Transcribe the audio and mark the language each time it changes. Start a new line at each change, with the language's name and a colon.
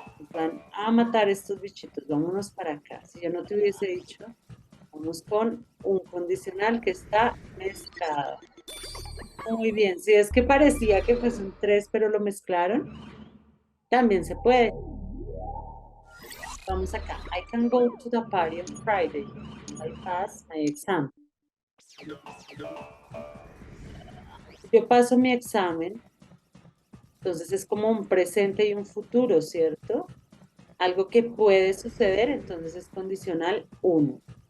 Spanish: Van a matar estos bichitos, vámonos para acá. Si yo no te hubiese dicho, vamos con un condicional que está mezclado. Muy bien, si es que parecía que fuese un 3, pero lo mezclaron, también se puede. Vamos acá.
English: I can go to the party on Friday. I pass my exam.
Spanish: Yo paso mi examen, entonces es como un presente y un futuro, ¿cierto? Algo que puede suceder, entonces es condicional 1.